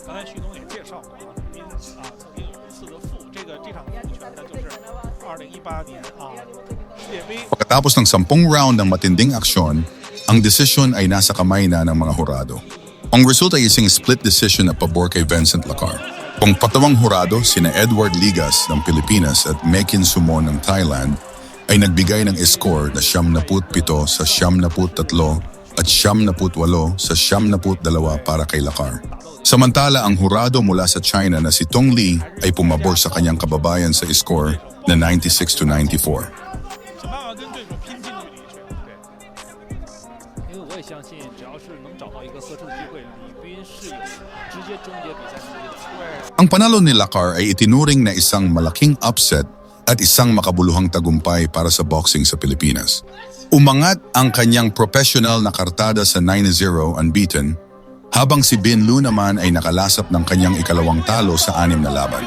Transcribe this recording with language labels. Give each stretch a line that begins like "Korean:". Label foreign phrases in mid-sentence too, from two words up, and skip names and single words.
Chinese: 旭东也介绍过啊，李斌曾经有一次的负，这场负拳呢就是2018年世界杯。
Filipino: Pagkatapos ng 10 round ng matinding aksyon, ang desisyon ay nasa kamay na ng mga hurado. Ang resulta ay isang
English: split decision
Filipino: na pabor kay Vincent Lacar. Kung patawang hurado, sina Edward Ligas ng Pilipinas at Mekin Sumon ng Thailand ay nagbigay ng score na 77 sa 73 at 78 sa 72 para kay Lacar. Samantala, ang hurado mula sa China na si Tong Li ay pumabor sa kanyang kababayan sa score na 96-94.
Chinese: 想办法跟对手拼近距离去。对，因为我也相信，只要是能找到一个合适的机会，李斌是有直接终结比赛能力的。对。
Filipino: Ang panalo ni Lacar ay itinuring na isang malaking upset at isang makabuluhang tagumpay para sa boxing sa Pilipinas. Umangat ang kanyang professional na kartada sa 9-0 unbeaten, habang si Bin Lu naman ay nakalasap ng kanyang ikalawang talo sa 6 na laban.